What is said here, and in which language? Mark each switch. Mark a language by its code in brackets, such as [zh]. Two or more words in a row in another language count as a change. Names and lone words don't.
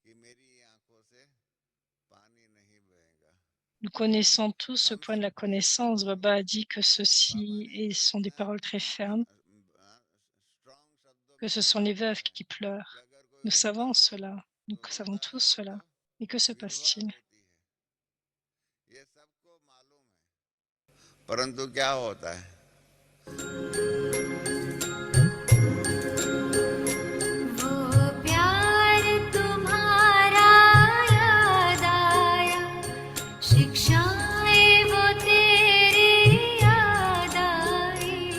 [fr] Nous connaissons tous ce point de la connaissance. Baba a dit que ceci sont des paroles très fermes, que ce sont les veuves qui pleurent. Nous savons cela, nous savons tous cela. Mais que se passe-t-il? [hi] परंतु क्या होता है? वो प्यार तुम्हारा याद आया, शिक्षाएं वो तेरी याद आई।